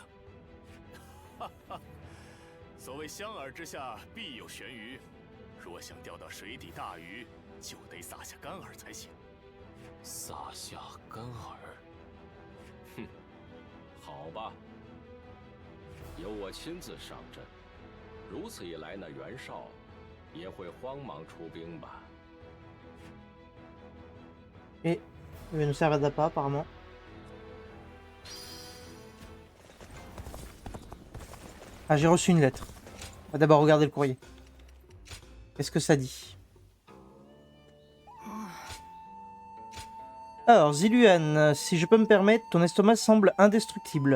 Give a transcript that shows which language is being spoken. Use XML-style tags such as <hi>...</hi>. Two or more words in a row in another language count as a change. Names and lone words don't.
<zh>哈哈，所谓相饵之下必有悬鱼，若想钓到水底大鱼，就得撒下干饵才行。撒下干饵，哼，好吧，由我亲自上阵。如此一来，那袁绍也会慌忙出兵吧。</zh> <fr>Et il va nous servir d'appât apparemment. Ah, j'ai reçu une lettre. On va d'abord regarder le courrier. Qu'est-ce que ça dit? Alors, Ziluan, si je peux me permettre, ton estomac semble indestructible.</fr>